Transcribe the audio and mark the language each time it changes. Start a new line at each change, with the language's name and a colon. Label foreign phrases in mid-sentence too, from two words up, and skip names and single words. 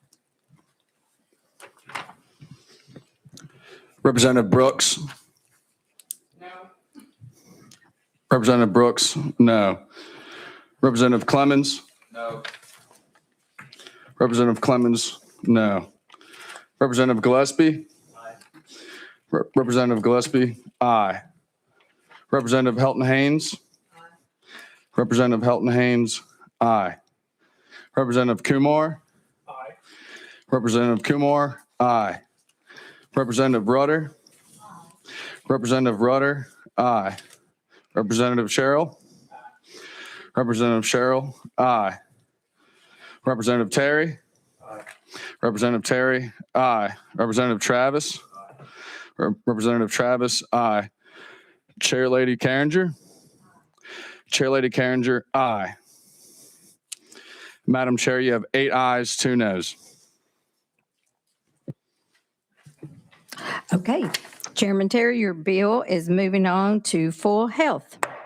English: Representative Brooks? No. Representative Brooks? No. Representative Clemens? No. Representative Clemens? No. Representative Gillespie? Aye. Representative Gillespie? Aye. Representative Helton Haynes? Aye. Representative Helton Haynes? Aye. Representative Kumar? Aye. Representative Kumar? Aye. Representative Rudder? Aye. Representative Rudder? Aye. Representative Sherrill? Aye. Representative Sherrill? Aye. Representative Terry? Aye. Representative Terry? Aye. Representative Travis? Aye. Representative Travis? Aye. Chair Lady Carringer? Chair Lady Carringer? Aye. Madam Chair, you have 8 ayes, 2 noes. Okay, Chairman Terry, your bill is moving on to full health.